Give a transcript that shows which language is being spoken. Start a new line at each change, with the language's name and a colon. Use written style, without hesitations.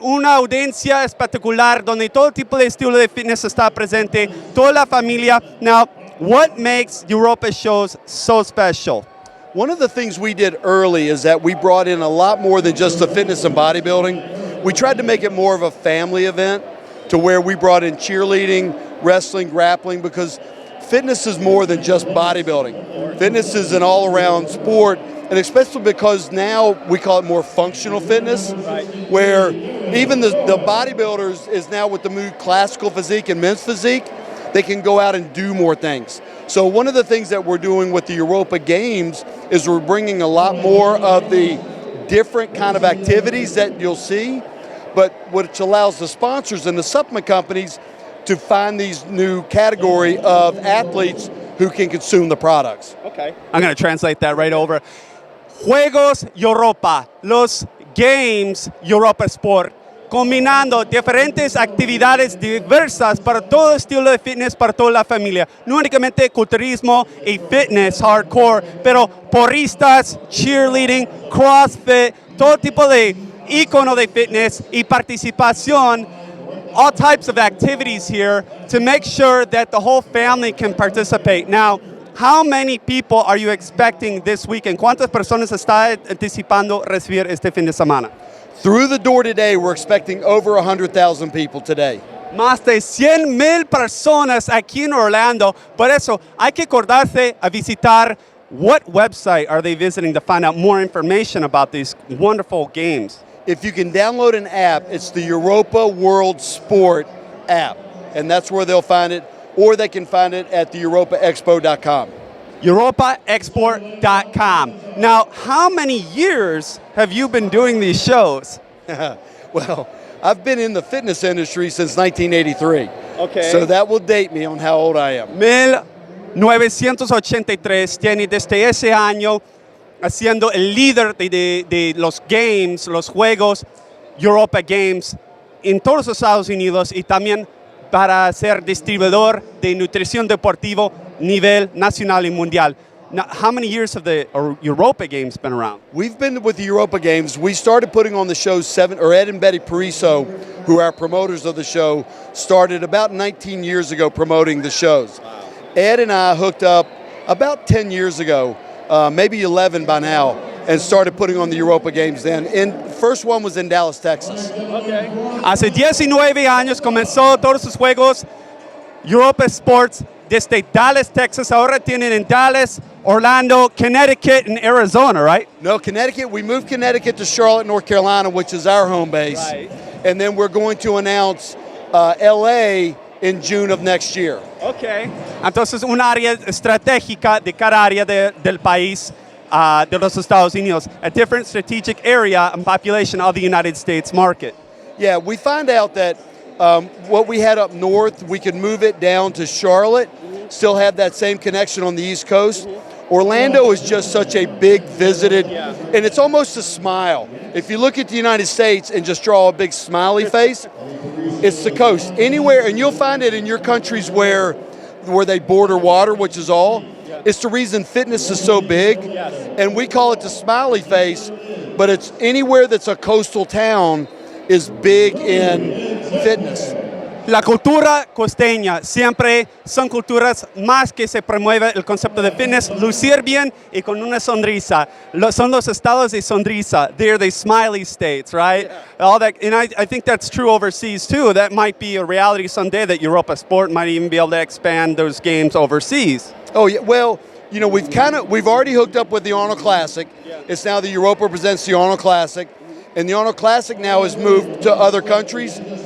Spanish: Una audiencia espectacular donde todo tipo de estilo de fitness está presente, toda la familia.
English: Now, what makes Europa shows so special? One of the things we did early is that we brought in a lot more than just the fitness and bodybuilding. We tried to make it more of a family event to where we brought in cheerleading, wrestling, grappling, because fitness is more than just bodybuilding. Fitness is an all-around sport, and especially because now we call it more functional fitness, where even the bodybuilders is now with the new classical physique and men's physique, they can go out and do more things. So one of the things that we're doing with the Europa Games is we're bringing a lot more of the different kind of activities that you'll see, but which allows the sponsors and the supplement companies to find these new category of athletes who can consume the products. Okay. I'm going to translate that right over.
Spanish: Juegos Europa, los Games Europa Sport, combinando diferentes actividades diversas para todo estilo de fitness, para toda la familia. No únicamente culturismo y fitness hardcore, pero porristas, cheerleading, CrossFit, todo tipo de icono de fitness y participación,
English: all types of activities here to make sure that the whole family can participate. Now, how many people are you expecting this weekend?
Spanish: ¿Cuántas personas está anticipando recibir este fin de semana?
English: Through the door today, we're expecting over 100,000 people today.
Spanish: Más de 100,000 personas aquí en Orlando. Por eso hay que acordarse a visitar.
English: What website are they visiting to find out more information about these wonderful games? If you can download an app, it's the Europa World Sport app, and that's where they'll find it, or they can find it at the EuropaExpo.com. EuropaExport.com. Now, how many years have you been doing these shows? Well, I've been in the fitness industry since 1983. Okay. So that will date me on how old I am.
Spanish: 1983, tiene desde ese año haciendo el líder de los games, los juegos, Europa Games, en todos los Estados Unidos y también para ser distribuidor de nutrición deportivo nivel nacional y mundial.
English: Now, how many years have the Europa Games been around? We've been with the Europa Games. We started putting on the show Ed and Betty Pariso, who are our promoters of the show, started about 19 years ago promoting the shows. Wow. Ed and I hooked up about 10 years ago, maybe 11 by now, and started putting on the Europa Games then. And first one was in Dallas, Texas. Okay.
Spanish: Hace 19 años comenzó todos sus juegos Europa Sports desde Dallas, Texas. Ahora tienen en Dallas, Orlando, Connecticut, and Arizona, right?
English: No, Connecticut. We moved Connecticut to Charlotte, North Carolina, which is our home base. Right. And then we're going to announce LA in June of next year.
Spanish: Okay. Entonces, un área estratégica de cada área del país de los Estados Unidos,
English: a different strategic area and population of the United States market. Yeah, we find out that what we had up north, we could move it down to Charlotte, still have that same connection on the East Coast. Orlando is just such a big visited, and it's almost a smile. If you look at the United States and just draw a big smiley face, it's the coast. Anywhere, and you'll find it in your countries where they border water, which is all. It's the reason fitness is so big, and we call it the smiley face, but it's anywhere that's a coastal town is big in fitness.
Spanish: La cultura costeña siempre son culturas más que se promueve el concepto de fitness, lucir bien y con una sonrisa. Son los estados de sonrisa.
English: They're the smiley states, right? Yeah. All that, and I think that's true overseas too. That might be a reality someday that Europa Sport might even be able to expand those games overseas. Oh yeah, well, you know, we've already hooked up with the Arnold Classic. Yeah. It's now the Europa presents the Arnold Classic, and the Arnold Classic now has moved to other countries.